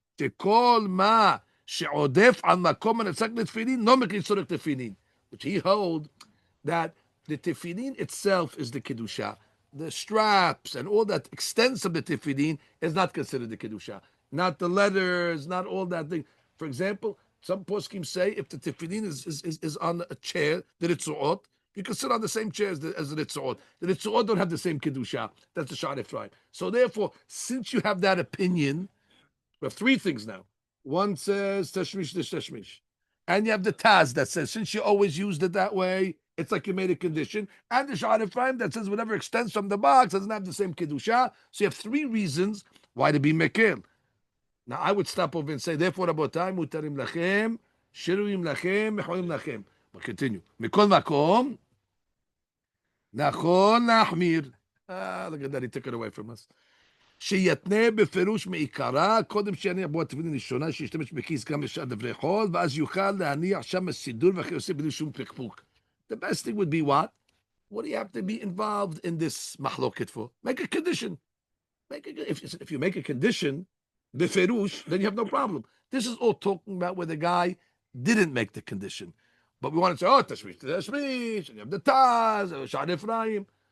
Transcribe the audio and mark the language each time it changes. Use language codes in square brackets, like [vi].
[he] שכל מה שעודף על מקום הנצק לתפילין, לא מכניס צורך תפילין. [en] Which he holds that the tefillin itself is the kedusha. The straps and all that extents of the tefillin is not considered the kedusha. Not the letters, not all that thing. For example, some poskim say if the tefillin is on a chair, the ritzuot, you can sit on the same chair as the ritzuot. The ritzuot don't have the same kedusha. That's the Sha'ar Ephraim. So therefore, since you have that opinion, we have three things now. One says tashmish tashmish. And you have the Taz that says, since you always used it that way, it's like you made a condition. And the Sha'ar Ephraim that says whatever extends from the box doesn't have the same Kedusha. So you have three reasons why to be Mekil. Now I would stop over and say, therefore, Rabotai, [he] mutarim lachem, shiruim lachem, mechorim lachem. [en] But continue. [he] Mikol makom, nachon lahmir. [en] Look at that, he took it away from us. [he] שיתנה בפירוש מעיקרה, קודם שיניח בו התפילין ראשונה, שישתמש בכיס גם לשעת דברי חול, ואז יוכל להניח שם הסידור וכיוצא בלי שום פקפוק. [en] The best thing would be what? What do you have to be involved in this mahloket for? Make a condition. If you make a condition, beferush, then you have no problem. This is all talking about where the guy didn't make the condition. But we want to say, oh, tashmish, tashmish, and you have the Taz, Sha'ar Ephraim.